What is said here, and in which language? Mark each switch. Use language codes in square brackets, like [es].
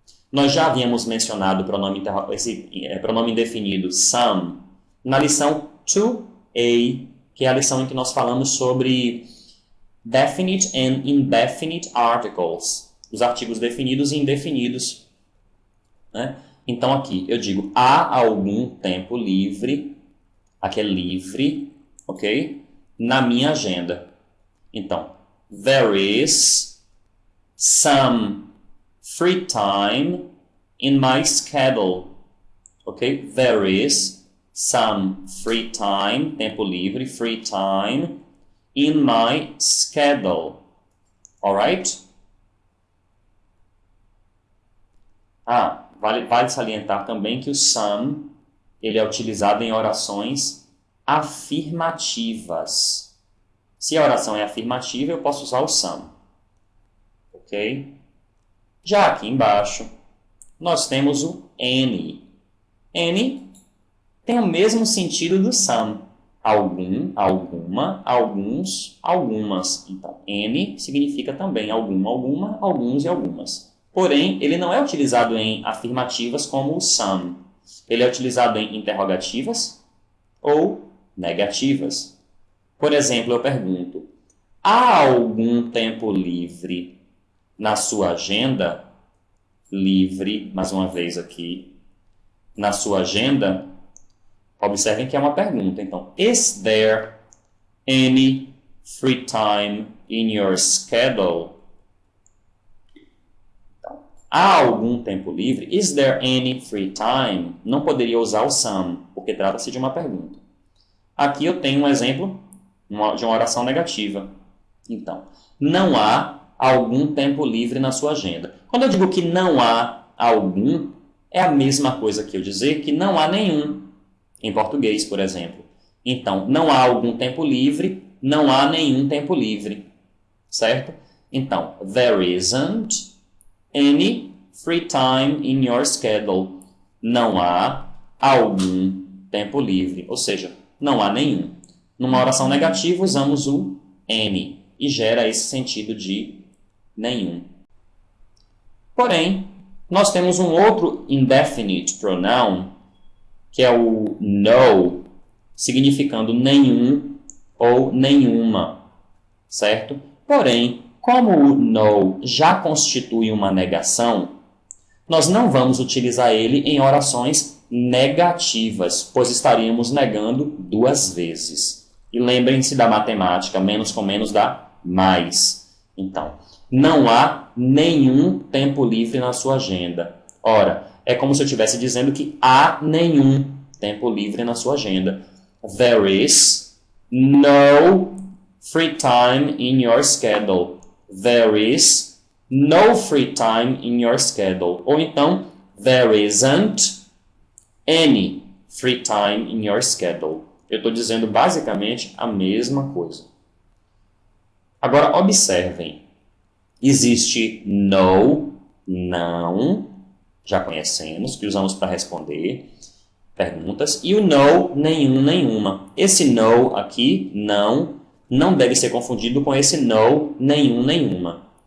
[pt] Nós já havíamos mencionado esse pronome indefinido some na lição 2a, que é a lição em que nós falamos sobre [en] definite and indefinite articles, [pt] os artigos definidos e indefinidos, né? Então aqui eu digo há algum tempo livre, aqui é livre, ok? Na minha agenda. [en] Então, there is some free time in my schedule, ok? There is some free time, [pt] tempo livre, [en] free time, in my schedule. Alright? [pt] Vale salientar também que o some ele é utilizado em orações afirmativas. Se a oração é afirmativa, eu posso usar o some. Ok? Já aqui embaixo, nós temos o any. Any tem o mesmo sentido do some. Algum, alguma, alguns, algumas. Então, any significa também algum, alguma, alguns e algumas. Porém, ele não é utilizado em afirmativas como o some. Ele é utilizado em interrogativas ou negativas. Por exemplo, eu pergunto, há algum tempo livre na sua agenda? Livre, mais uma vez aqui, na sua agenda? Observem que é uma pergunta. [en] Então, is there any free time in your schedule? [pt] Então, há algum tempo livre? [en] Is there any free time? [pt] Não poderia usar o some, porque trata-se de uma pergunta. Aqui eu tenho um exemplo de uma oração negativa. Então, não há algum tempo livre na sua agenda. Quando eu digo que não há algum, é a mesma coisa que eu dizer que não há nenhum. Em português, por exemplo. Então, não há algum tempo livre, não há nenhum tempo livre. Certo? [en] Então, there isn't any free time in your schedule. [pt] Não há algum tempo livre. Ou seja, não há nenhum. Numa oração negativa, usamos o any e gera esse sentido de nenhum. Porém, nós temos um outro indefinite pronoun, que é o no, significando nenhum ou nenhuma, certo? Porém, como o no já constitui uma negação, nós não vamos utilizar ele em orações negativas, pois estaríamos negando duas vezes. E lembrem-se da matemática, menos com menos dá mais. Então, não há nenhum tempo livre na sua agenda. Ora, é como se eu estivesse dizendo que há nenhum tempo livre na sua agenda. [en] There is no free time in your schedule. There is no free time in your schedule. Ou então, there isn't any free time in your schedule. [pt] Eu estou dizendo basicamente a mesma coisa. Agora, observem. Existe no, não, já conhecemos, que usamos para responder perguntas. E o no, nenhum, nenhuma. Esse no aqui, não deve ser confundido com esse no, nenhum, nenhuma.